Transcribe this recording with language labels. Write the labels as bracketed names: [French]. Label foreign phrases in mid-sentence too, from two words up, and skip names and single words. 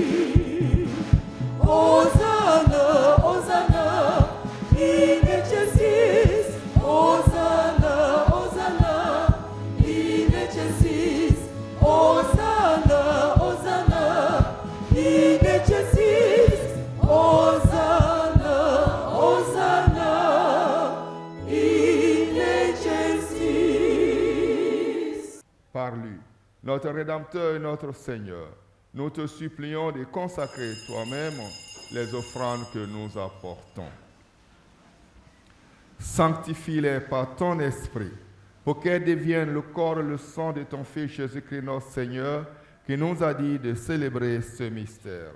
[Latin] Hosanna, Hosanna, in excelsis, Hosanna, Hosanna, in excelsis, Hosanna, Hosanna, in excelsis, Hosanna, Hosanna, in excelsis. [French] Par lui, notre Rédempteur et notre Seigneur, nous te supplions de consacrer toi-même les offrandes que nous apportons. Sanctifie-les par ton esprit, pour qu'elles deviennent le corps et le sang de ton Fils Jésus-Christ notre Seigneur, qui nous a dit de célébrer ce mystère.